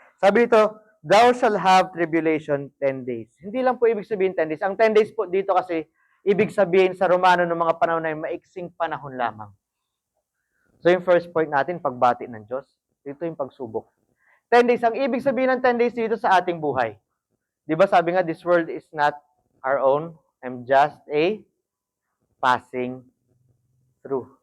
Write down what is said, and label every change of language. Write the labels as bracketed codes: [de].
[tl] Sabi ito, [en] thou shall have tribulation 10 days. [tl] Hindi lang po ibig sabihin 10 days. Ang 10 days po dito kasi, ibig sabihin sa Romano ng mga panahon na yung maiksing panahon lamang. So yung first point natin, pagbati ng Diyos. Dito yung pagsubok. 10 days. Ang ibig sabihin ng 10 days dito sa ating buhay. Di ba sabi nga, [en] this world is not our own. I'm just a passing through.